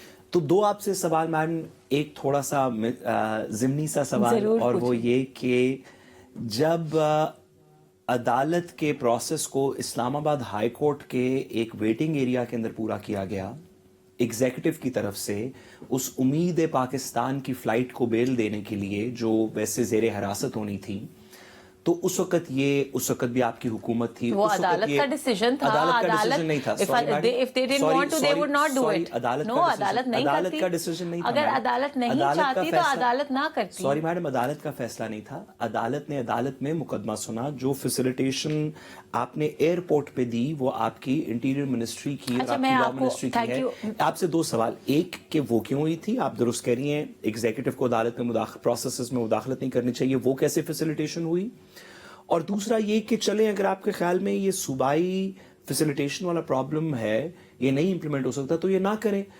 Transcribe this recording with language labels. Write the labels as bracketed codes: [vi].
[ur] تو دو آپ سے سوال میڈم، ایک تھوڑا سا ضمنی سا سوال اور وہ یہ کہ جب عدالت کے پروسیس کو اسلام آباد ہائی کورٹ کے ایک ویٹنگ ایریا کے اندر پورا کیا گیا ایگزیکٹو کی طرف سے اس امید پاکستان کی فلائٹ کو بیل دینے کے لیے جو ویسے زیر حراست ہونی تھی، تو اس وقت بھی آپ کی حکومت تھی. وہ عدالت کا ڈیسیژن تھا. عدالت کا ڈیسیژن نہیں تھا. [en] if they didn't want to they would not do it. [ur] No, عدالت نہیں کرتی. عدالت کا ڈیسیژن نہیں تھا. اگر عدالت نہیں چاہتی تو عدالت نہ کرتی. سوری میڈم، عدالت کا فیصلہ نہیں تھا. عدالت نے عدالت میں مقدمہ سنا. جو فیسیلیٹیشن آپ نے ایئرپورٹ پہ دی وہ آپ کی انٹیریئر منسٹری کی اور آپ کی لا منسٹری کی ہے. آپ سے دو سوال، ایک کہ وہ کیوں ہوئی تھی؟ آپ درست کہہ رہی ہیں ایگزیکٹو کو عدالت میں پروسیسز میں مداخلت نہیں کرنی چاہیے، وہ کیسے فیسیلیٹیشن ہوئی؟ اور دوسرا یہ کہ چلیں اگر آپ کے خیال میں یہ صوبائی فیسیلیٹیشن والا پرابلم ہے، یہ نہیں امپلیمنٹ ہو سکتا تو یہ نہ کریں.